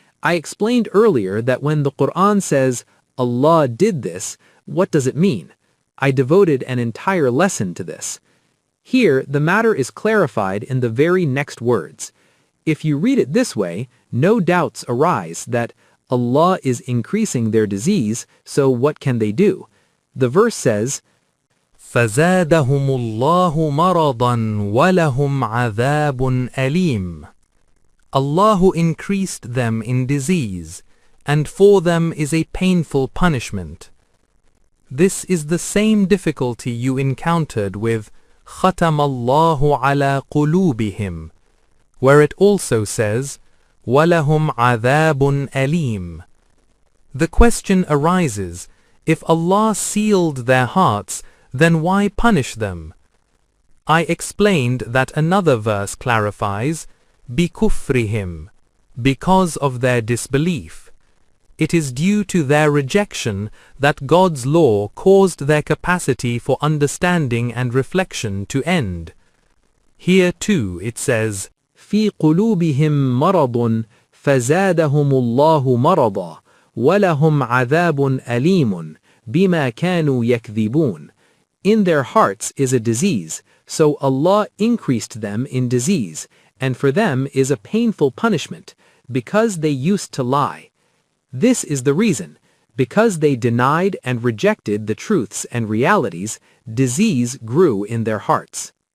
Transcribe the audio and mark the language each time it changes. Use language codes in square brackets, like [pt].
[en] I explained earlier that when the Quran says, Allah did this, what does it mean? I devoted an entire lesson to this. Here, the matter is clarified in the very next words. If you read it this way, no doubts arise that Allah is increasing their disease, so what can they do? The verse says, [ar] فَزَادَهُمُ اللَّهُ مَرَضًا وَلَهُمْ عَذَابٌ أَلِيمٌ. [en] Allah increased them in disease, and for them is a painful punishment. This is the same difficulty you encountered with [ar] خَتَمَ اللَّهُ عَلَى قُلُوبِهِمْ, [en] where it also says, [ar] وَلَهُمْ عَذَابٌ أَلِيمٌ. [en] The question arises, if Allah sealed their hearts, then why punish them? I explained that another verse clarifies, بِكُفْرِهِمْ, because of their disbelief. It is due to their rejection that God's law caused their capacity for understanding and reflection to end. Here too it says, [ar] فِي قُلُوبِهِمْ مَرَضٌ فَزَادَهُمُ اللَّهُ مَرَضًا وَلَهُمْ عَذَابٌ أَلِيمٌ بِمَا كَانُوا يَكْذِبُونَ. [en] In their hearts is a disease, so Allah increased them in disease, and for them is a painful punishment, because they used to lie. This is the reason. Because they denied and rejected the truths and realities, disease grew in their hearts.